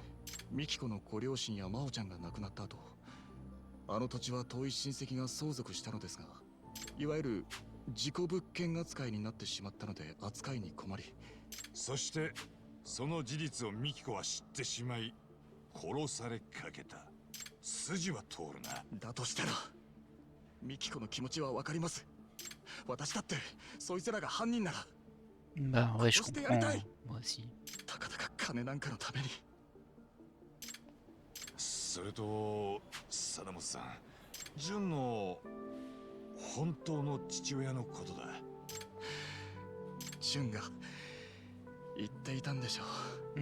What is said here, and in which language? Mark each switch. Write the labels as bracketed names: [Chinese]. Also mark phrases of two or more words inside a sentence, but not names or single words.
[Japanese] ミキコのご両親や真帆ちゃんが亡くなった後、あの土地は遠い親戚が相続したのですが、いわゆる事故物件扱いになってしまったので扱いに困り、そしてその事実をミキコは知ってしまい殺されかけた。筋は通るな。だとしたらミキコの気持ちはわかります。私だってそいつらが犯人なら。 [French] Bah ouais, je C'était comprends. Altai. Moi aussi. [Japanese] たかだか金なんかのために。それと貞本さん、純の本当の父親のことだ。ジュンが言っていたんでしょう。